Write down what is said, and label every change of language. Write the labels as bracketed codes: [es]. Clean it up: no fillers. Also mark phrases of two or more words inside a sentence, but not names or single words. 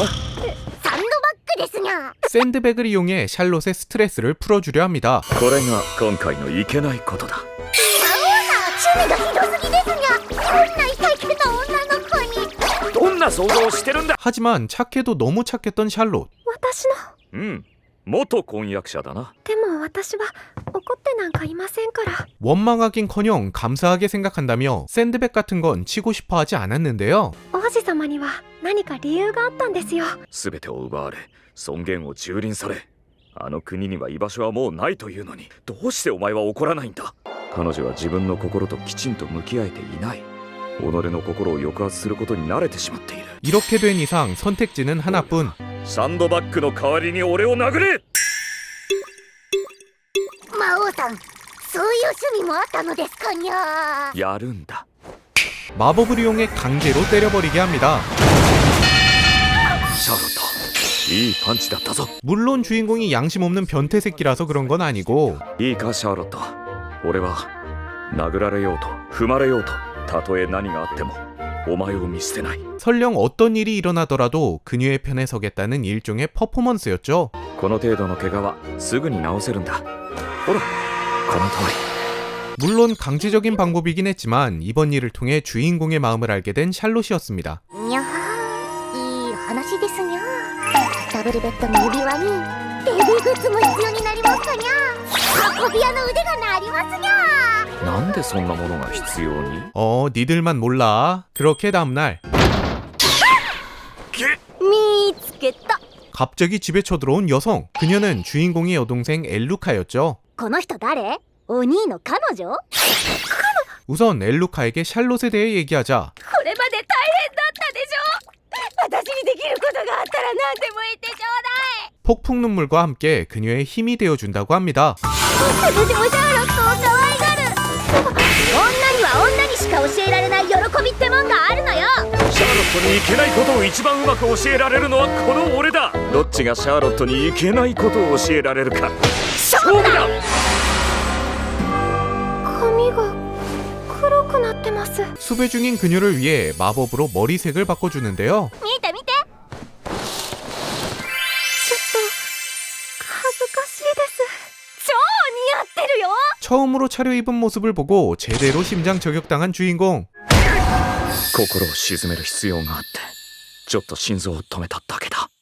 [ja] サンドバッグですにゃ。 [ko] 샌드백을 이용해 샬롯의 스트레스를 풀어주려 합니다. [ja] これが今回のいけないことだ。魔王さん趣味がひどすぎですにゃ。こんなイケイケな女の子に。どんな想像をしてるんだ。 [ko] 하지만 착해도 너무 착했던 샬롯. [ja] 私のうん元婚約者だな。でも私は怒ってなんかいませんから。 [ko] 원망하긴커녕 감사하게 생각한다며 샌드백 같은 건 치고 싶어 하지 않았는데요. [ja] 王子様には何か理由があったんですよ。全てを奪われ尊厳を蹂躙され、あの国には居場所はもうないというのに、どうしてお前は怒らないんだ。彼女は自分の心ときちんと向き合えていない。己の心を抑圧することに慣れてしまっている。 [ko] 이렇게 된 이상 선택지는 하나뿐. [ja] サンドバッグの代わりに俺を殴れ。魔王さん、そういう趣味もあったのですかにゃ。やるんだ。 [ko] 마법을 이용해 강제로 때려버리게 합니다. [ja] シャーロット、いいパンチだったぞ。 [ko] 물론 주인공이 양심 없는 변태 새끼라서 그런 건 아니고 [ja] いいかシャーロット、俺は殴られようと踏まれようと、たとえ何があってもお前を見捨てない。 [ko] 설령 어떤 일이 일어나더라도 그녀의 편에 서겠다는 일종의 퍼포먼스였죠. [ja] この程度の怪我はすぐに治せるんだ。ほら、この通り。 [ko] 물론 강제적인 방법이긴 했지만 이번 일을 통해 주인공의 마음을 알게 된 샬롯이었습니다. [ja] にゃー、いい話ですにゃ。ダブルベッドの指輪にベビーグッズも必要になりますかにゃ。運び屋の腕が鳴りますにゃ。なんでそんなものが必要に？ [ko] 니들만 몰라. 그렇게 다음날 [ja] 見つけた。 [ko] 갑자기 집에 쳐들어온 여성. 그녀는 주인공의 여동생 엘루카였죠. [ja] この人誰？お兄の彼女？ [ko] 우선 엘루카에게 샬롯에 대해 얘기하자 [ja] これまで大変だったでしょ。私にできることがあったら何でも言ってちょうだい。 [ko] 폭풍 눈물과 함께 그녀의 힘이 되어준다고 합니다. [ja] 私もシャーロットを可愛がる。女には女にしか教えられない喜びってもんがあるのよ。シャーロットにいけないことを一番うまく教えられるのはこの俺だ。どっちがシャーロットにいけないことを教えられるか勝負だ。髪が黒くなってます。 [ko] 수배 중인 그녀를 위해 마법으로 머리색을 바꿔주는데요. [ja] 見て見て。ちょっと恥ずかしいです。超似合ってるよ。 [ko] 처음으로 차려입은 모습을 보고 제대로 심장 저격당한 주인공. [ja] 心を鎮める必要があって、ちょっと心臓を止めただけだ。